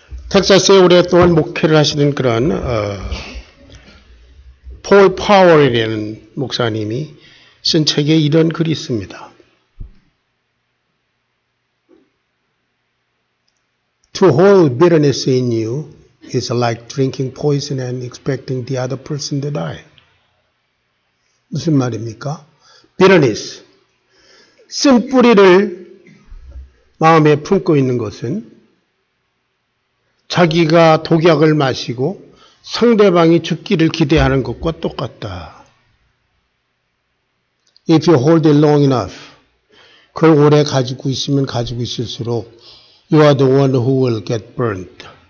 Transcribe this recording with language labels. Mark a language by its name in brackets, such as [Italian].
[Korean] 텍사스에 오랫동안 목회를 하시는 그런 폴 파월이라는 목사님이 쓴 책에 이런 글이 있습니다. [English] To hold bitterness in you is like drinking poison and expecting the other person to die. [Korean] 무슨 말입니까? bitterness, 쓴뿌리를 마음에 품고 있는 것은 자기가 독약을 마시고 상대방이 죽기를 기대하는 것과 똑같다. [English] If you hold it long enough, [Korean] 그걸 오래 가지고 있으면 가지고 있을수록 [English] you are the one who will get burned.